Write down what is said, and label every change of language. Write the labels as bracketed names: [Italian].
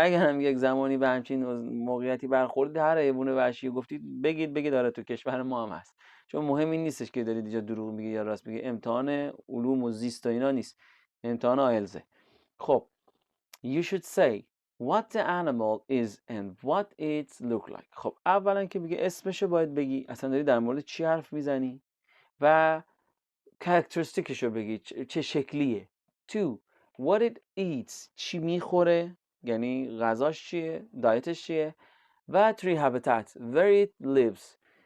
[Persian] اگر هم یک زمانی به همچین موقعیتی برخورد هر حیوان وحشی گفتید بگید داره تو کشور ما هم هست، چون مهم این نیستش که دارید اینجا دروغ میگی یا راست میگی. امتحان علوم و زیست و اینا نیست، امتحان آیلتس. خب [English] you should say what the animal is and what it look like. [Persian] خب اولا که میگه اسمشو باید بگی، اصلا داری در مورد چی حرف میزنی، و characteristicشو بگی چه شکلیه. 2. [English] what it eats، [Persian] چی میخوره. یعنی غذاش چیه، دایتش چیه، و [English] three habitat where it lives.